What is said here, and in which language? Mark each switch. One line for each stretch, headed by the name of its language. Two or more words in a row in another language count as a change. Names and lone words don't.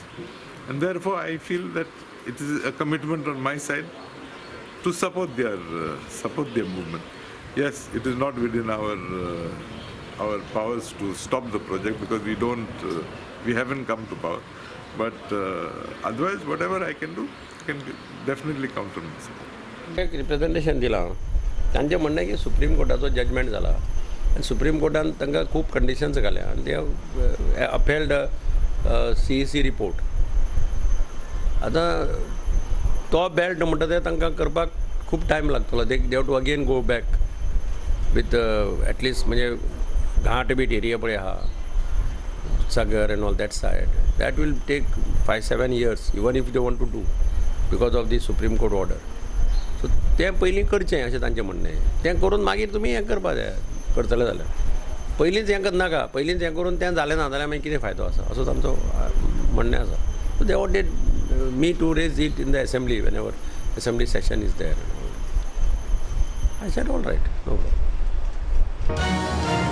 English: And therefore, I feel that it is a commitment on my side to support their movement. Yes, it is not within our powers to stop the project because we haven't come to power. But otherwise, whatever I can do, can definitely count on myself.
Konkani: एक रिप्रेझेंटेशन दिलां. तांचें म्हणणें की सुप्रीम कोर्टाचो जजमेंट जाला आनी सुप्रीम कोर्टान तांकां खूब कंडिशन्स घाल्या आनी ते
English: upheld CEC report.
Konkani: आतां तो बेल्ट म्हणटा ते तांकां करपाक खूब टायम लागतलो.
English: they have to again go back with atleast म्हणजे घाट बीट एरिया
Konkani: पळय आहा
English: सागर and all that side, that will take 5-7 years even if they want to do because of the Supreme Court order.
Konkani: सो तें पयलीं करचें अशें तांचें म्हणणें. तें करून मागीर तुमी हें करपा जाय करतले जाल्यार. पयलींच हें नाका, पयलींच हें करून तें जालें ना जाल्यार मागीर कितें फायदो आसा असो तांचो म्हणणें आसा.
English: So they wanted me to raise it in the assembly whenever assembly session is there. I said all right, no problem.